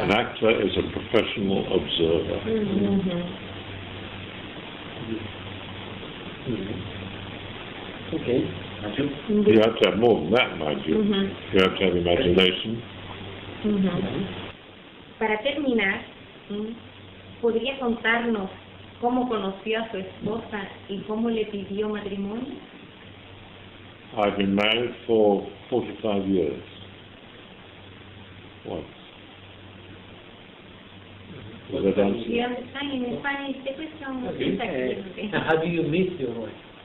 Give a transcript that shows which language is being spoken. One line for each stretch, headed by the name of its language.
English: An actor is a professional observer. Okay. You have to have more than that, mind you. You have to have imagination.
Spanish: Para terminar, ¿podría contarnos cómo conoció a su esposa y cómo le pidió matrimonio?
English: I've been married for 45 years. Once. Was that answer? You understand? In Spanish, the question was exactly. How do you meet your wife?